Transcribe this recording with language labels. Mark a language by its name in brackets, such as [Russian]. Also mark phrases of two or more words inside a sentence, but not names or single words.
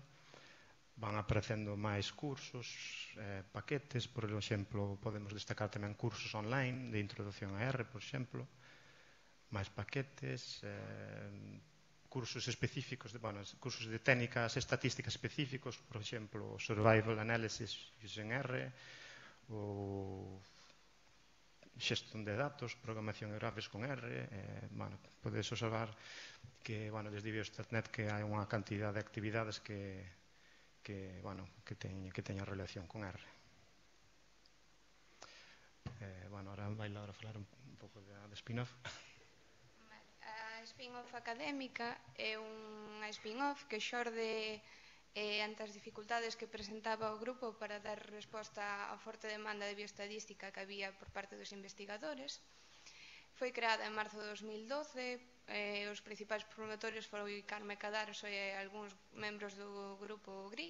[Galician] Van aparecendo máis cursos, paquetes, por exemplo, podemos destacar tamén cursos online de introducción a R, por exemplo, máis paquetes, cursos específicos, cursos de técnicas estatísticas específicos, por exemplo, Survival Analysis using R, ou xestión de datos, programación de grafes con R. Podedes observar que desde Biostatnet que hai unha cantidad de actividades que teña relación con R. Ahora vai Laura falar un pouco de spin-off. A spin-off académica é unha spin-off que xorde ante as dificultades que presentaba o grupo para dar resposta á forte demanda de bioestadística que había por parte dos investigadores. Foi creada en marzo de 2012, os principais promotores foron Carme Cadaros e algúns membros do grupo GRID.